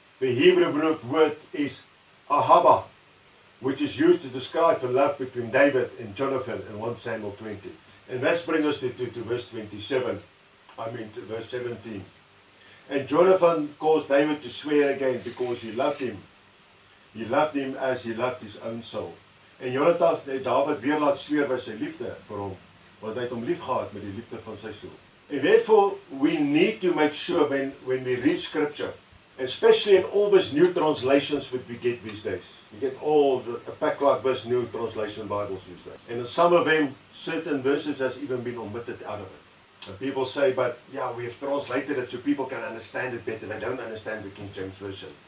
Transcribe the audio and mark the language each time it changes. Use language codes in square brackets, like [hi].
[en] The Hebrew word is ahaba, which is used to describe the love between David and Jonathan in 1 Samuel 20. And that brings us to verse 27, to verse 17. And Jonathan caused David to swear again because he loved him. He loved him as he loved his own soul. [af] En Jonathan het David weer laat sweer by sy liefde vir hom, want hy het hom lief gehad met die liefde van sy siel. [en] And therefore, we need to make sure when we read scripture, especially in all these new translations that we get these days. You get a pack like this new translation Bibles these days. And in some of them, certain verses has even been omitted out of it. And people say, but yeah, we have translated it so people can understand it better. They don't understand the King James Version.